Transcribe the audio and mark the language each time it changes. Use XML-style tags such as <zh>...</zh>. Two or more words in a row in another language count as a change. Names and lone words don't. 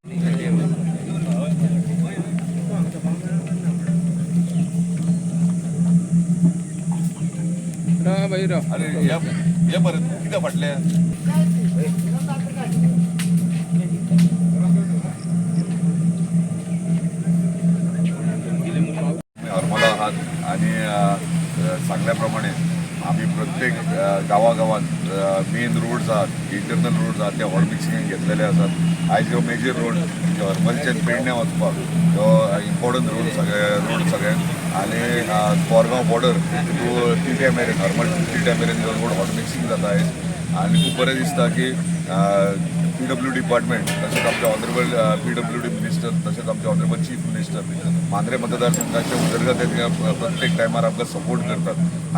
<mr>अरे या परत किती फाटल्या हरमला आहात आणि सांगल्याप्रमाणे आम्ही प्रत्येक गावागावात</mr> <en>main roads</en> <mr>आहात,</mr> <en>internal roads</en> <mr>आहात, त्या</mr> <en>hot mixing</en> <mr>घेतलेले असतात.</mr> <kok>आयज ह्यो मेजर रोड हरमलच्यान पेडण्या वचपाक ह्यो</kok> <en>important road</en> <kok>सगळे आणि कोरगांव</kok> <en>border to</en> <kok>तिटे मेरेन हरमल तिटे मेरेन</kok> <en>road hot mixing</en> <kok>जाता आहे. आणि खूप बरें दिसता की</kok> <en>PW department</en> <kok>तसेच आमचे</kok> <en>honourable PWD minister</en> <kok>तसेच आमचे</kok> <en>honourable chief minister</en> <kok>मांद्रे मतदारसंघाच्या उदरगत प्रत्येक टायमार आमकां सपोर्ट करतात.</kok>